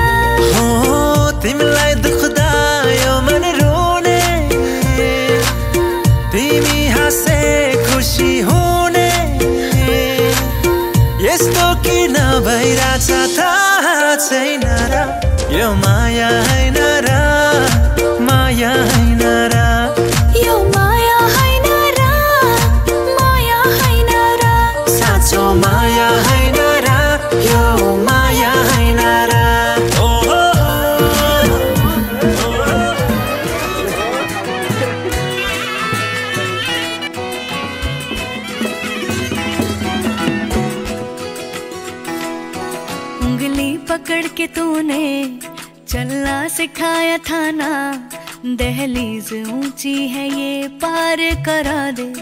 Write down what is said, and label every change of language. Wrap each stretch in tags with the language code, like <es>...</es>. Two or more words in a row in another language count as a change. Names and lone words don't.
<ne>हो तिमीलाई दुख्दा यो मन रोने तिमी हाँसे खुसी हुने यस्तो किन भइरहेछ थाहा छैन र यो माया हैन र माया हैन र यो माया हैन र माया हैन र साँचो माया हैन र यो माया हैन र</ne> <hi>उंगली पकड़ के तूने चलना सिखाया था ना दहलीज ऊंची है ये पार करा दे</hi>